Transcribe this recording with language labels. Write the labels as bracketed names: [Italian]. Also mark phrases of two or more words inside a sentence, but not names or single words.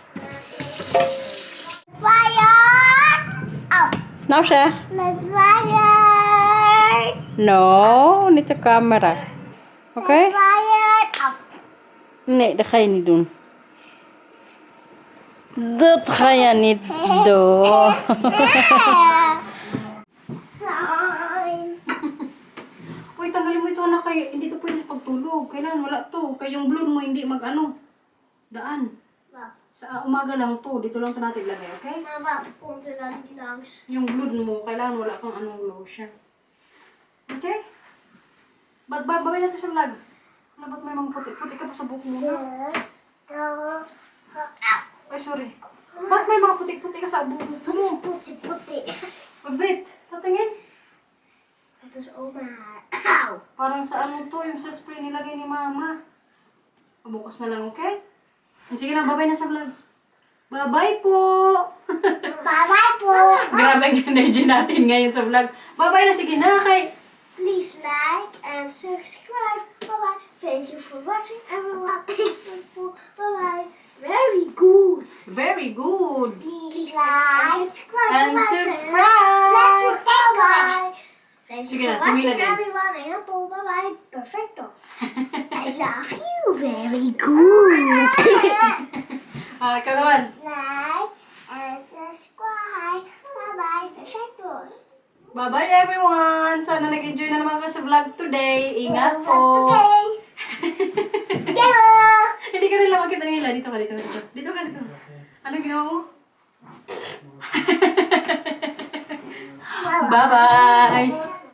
[English] Fire! Oh, [Filipino] Now siya? [English] let's fire! [Filipino] No, nito camera. Okay? [English] Fire! Oh. [Dutch] Nee, dat ga je niet doen. Dat ga je niet doen. [Filipino] Uy, tanggalin mo ito anak kay hindi to pwede sa pagtulog. Kailan wala to. Kay yung balloon mo hindi daan. [Dutch] Wat? [Filipino] Sa umaga lang to. Dito lang to natin ilagay, okay? [Dutch] Maar wat komt er dan niet langs? [Filipino] Yung balloon mo, kailangan wala kang lotion. Okay? Babay natin sa vlog. Ba't may mga puti-puti ka pa sa buhok mo? Ay, sorry. Ba't may mga puti-puti ka sa buhok mo? Puti. Wait, patingin. [Dutch] Het is oma. Auw. [Filipino] Parang sa to, yung sa spray nilagay ni mama. Bukas na lang, okay? Sige na, babay na sa vlog. Bye-bye po! Bye-bye po. Grabe ang energy natin ngayon sa vlog. Bye-bye na, sige na, kay... [English] Please like and subscribe. Bye-bye. Thank you for watching, everyone. Bye-bye. Very good. Very good! Please like And and subscribe! Let's bye-bye. Thank [Filipino] Sige [English] you [Filipino] na, [English] for watching, [Filipino] sumila din. [English] everyone. [Filipino] Ayan po, bye-bye. Perfecto. [English] I love you. Very good. [Filipino] Ikaw naman. [English] Like and subscribe. Bye-bye. Perfectos. Bye-bye everyone! [Filipino] Sana nag-enjoy na naman kayo sa vlog today. Ingat po! [English] Okay. Hello. [Filipino] Hindi ka nila makita nila. Dito ka. Dito ka. Ano ginawa mo? Bye-bye!